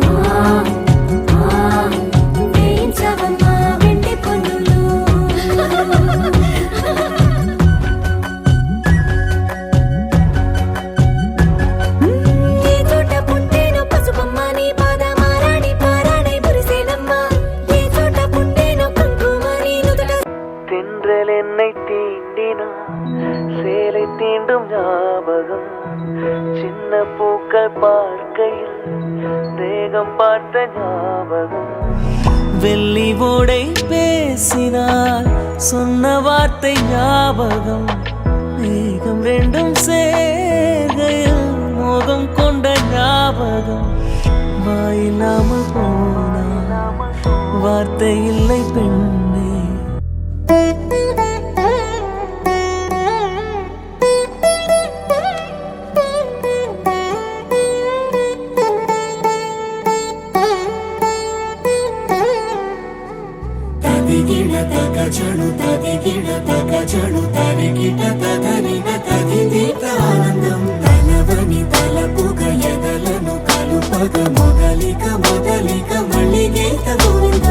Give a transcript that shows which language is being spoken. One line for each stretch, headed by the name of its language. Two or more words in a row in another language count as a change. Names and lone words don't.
Telugu: వేయించవమ్మ వెండి పొన్నులు ఏ చోట పుట్టేనో పసుపమ్మ నీ పాద మారాణి పారాణై మురిసేనమ్మ ఏ చోట పుట్టేనో కుంకుమ నీ నుదుట
Tamil: தென்றல் என்னை தீண்டினா சேலை தீண்டும் ஞாபகம் சின்ன பூக்கள் பார்க்கையில் தேகம் பார்த்த ஞாபகம் வெள்ளி ஓடை பேசினால் சொன்ன வார்த்தை ஞாபகம் மேகம் ரெண்டும் சேர்கையில் மோகம் கொண்ட ஞாபகம் வாயில்லாமல் போனால் வார்த்தை இல்லை பெண்ணே.
Telugu: తదిగిడ తగజడు తదిగిడ తగజడు తరిగిట తదరిన తదిదీత ఆనందం తలవని తలపుగ ఎదలను కలుపగ మొదలిక మొదలిక మళ్ళీ గీత గోవిందం.